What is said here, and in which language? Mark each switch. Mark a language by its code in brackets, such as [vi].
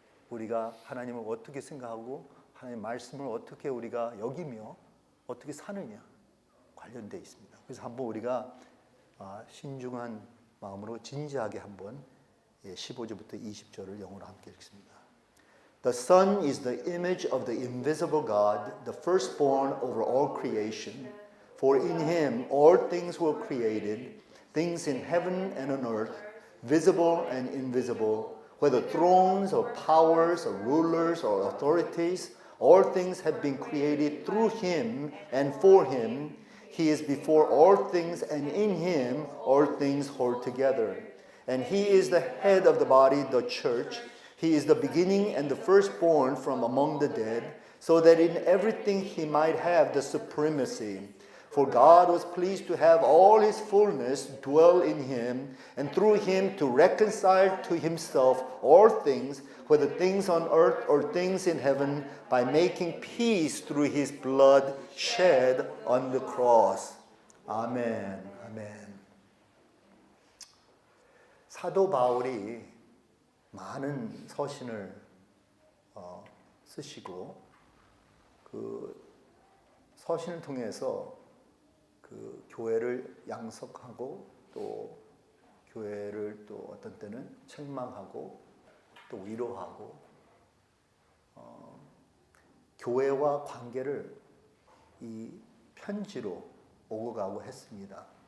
[ko] 우리가 하나님을 어떻게 생각하고 하나님의 말씀을 어떻게 우리가 여기며 어떻게 사느냐 관련되어 있습니다. 그래서 한번 우리가 신중한 마음으로 진지하게 한번 15절부터 20절을 영어로 함께 읽습니다. [en] The Son is the image of the invisible God, the firstborn over all creation. For in him all things were created, things in heaven and on earth, visible and invisible, whether thrones or powers or rulers or authorities, all things have been created through him and for him. He is before all things, and in him all things hold together. And he is the head of the body, the church. He is the beginning and the firstborn from among the dead, so that in everything he might have the supremacy. For God was pleased to have all his fullness dwell in him, and through him to reconcile to himself all things, whether things on earth or things in heaven, by making peace through his blood shed on the cross. [ko] 아멘. 아멘. 사도 바울이 많은 서신을 쓰시고 그 서신을 통해서 그 교회를 양석하고 또 교회를 또 어떤 때는 책망하고 또 위로하고 교회와 관계를 이 편지로 오고 가고 했습니다.